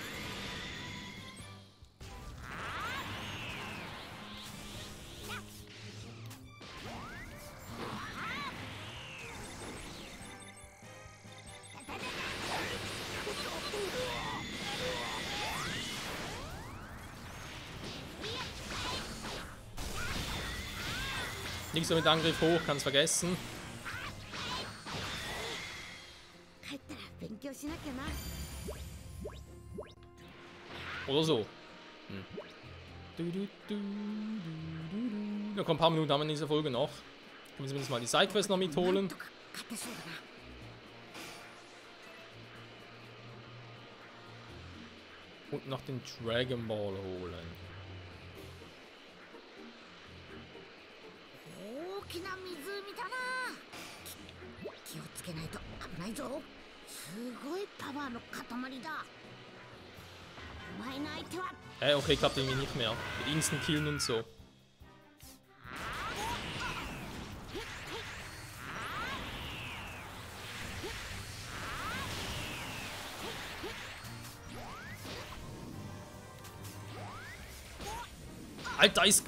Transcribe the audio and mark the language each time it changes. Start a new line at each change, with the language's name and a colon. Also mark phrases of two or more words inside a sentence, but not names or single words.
German: Nichts so mit Angriff hoch, kann's vergessen.
Japanese: 帰ったら勉強しなきゃな。
German: Oder so. Ja, komm, ein paar Minuten haben wir in dieser Folge noch. Können wir zumindest mal die Sidequest noch mitholen.
Japanese: とか勝てそうだな。
German: Und noch den Dragon Ball holen.
Japanese: 大きな湖だな。気をつけないと危ないぞ。すごいパワーの塊だ。お前の相手は
German: Hey, okay, klappt irgendwie nicht mehr. Mit Instant Killen und so. Alter, ist...